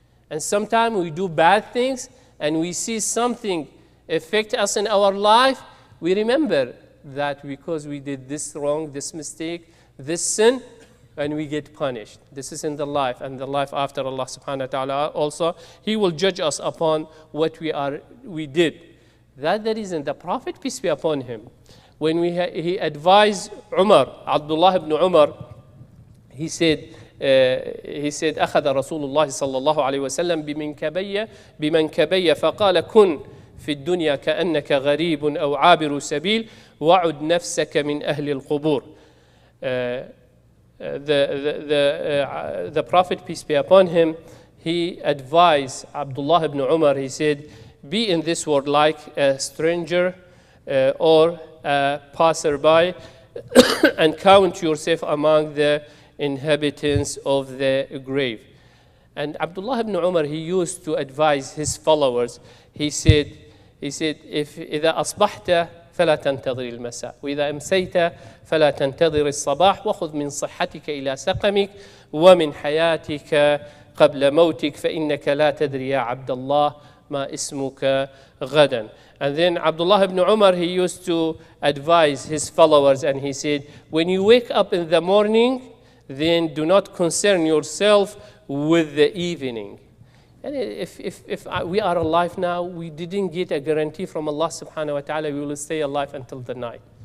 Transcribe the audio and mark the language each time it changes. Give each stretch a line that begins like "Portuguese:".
English: And sometimes we do bad things and we see something affect us in our life, we remember that because we did this wrong, this mistake, this sin, and we get punished. This is in the life, and the life after Allah subhanahu wa ta'ala also, He will judge us upon what we did. That's the reason the Prophet, peace be upon him, when he advised Umar, Abdullah ibn Umar, he said,
Arabic: أخذ رسول الله صلى الله عليه وسلم بمنكبي فقال كن في الدنيا كأنك غريب أو عابر سبيل وعد نفسك من أهل القبور.
English: The Prophet, peace be upon him, he advised Abdullah ibn Umar, he said, be in this world like a stranger or a passerby and count yourself among the inhabitants of the grave. And Abdullah ibn Umar, he used to advise his followers. He said, if
Arabic: إذا أصبحت فلا تنتظر المساء وإذا أمسيت فلا تنتظر الصباح وخذ من صحتك إلى سقمك ومن حياتك قبل موتك فإنك لا تدري يا عبد الله ما اسمك غدا.
English: And then Abdullah ibn Umar, he used to advise his followers, and he said, when you wake up in the morning, then do not concern yourself with the evening. And if we are alive now, we didn't get a guarantee from Allah subhanahu wa ta'ala we will stay alive until the night.